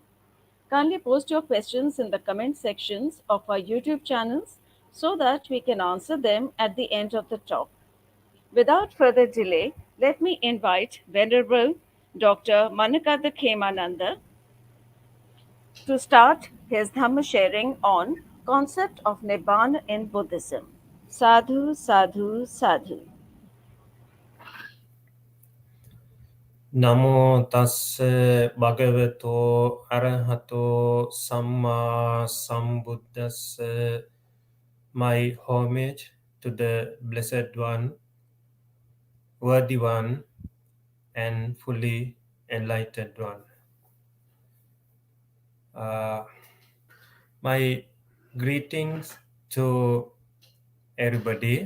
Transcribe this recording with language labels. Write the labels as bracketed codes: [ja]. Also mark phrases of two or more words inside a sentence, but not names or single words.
[en] Kindly post your questions in the comment sections of our YouTube channels so that we can answer them at the end of the talk. Without further delay, let me invite Venerable Dr. Manakada Khemananda to start his Dhamma sharing on concept of Nibbana in Buddhism. [pi] Sadhu, sadhu, sadhu. Namo tassa bhagavato arahato samma sambuddhassa. [en] My homage to the Blessed One, Worthy One, and Fully Enlightened One. My greetings to everybody.